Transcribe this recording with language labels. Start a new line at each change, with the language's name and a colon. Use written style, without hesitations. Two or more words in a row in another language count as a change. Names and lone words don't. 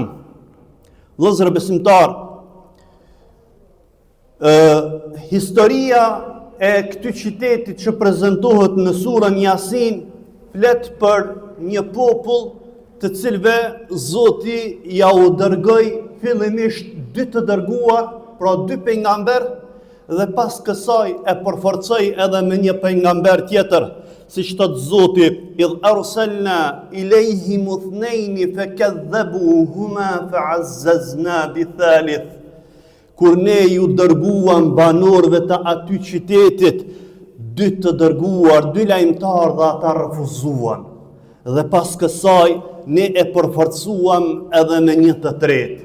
Albanian: Vëllezër besimtar, historia e këtij qyteti që prezantohet në surën Yasin flet për një popull të cilëve Zoti ja u dërgoi fillimisht dy të dërguar, pra dy pejgamber, dhe pas kësaj e përforcoi edhe me një pejgamber tjetër, siç thot Zoti:
Arabic: "إذ أرسلنا إليهم اثنين فكذبوهما فعززنا بثالث."
Albanian: Kur ne ju dërguam banorëve të aty qytetit, dy të dërguar, dy lajmtar dhe ata refuzuan. Dhe pas kësaj ne e përforcuam edhe me një të tretë.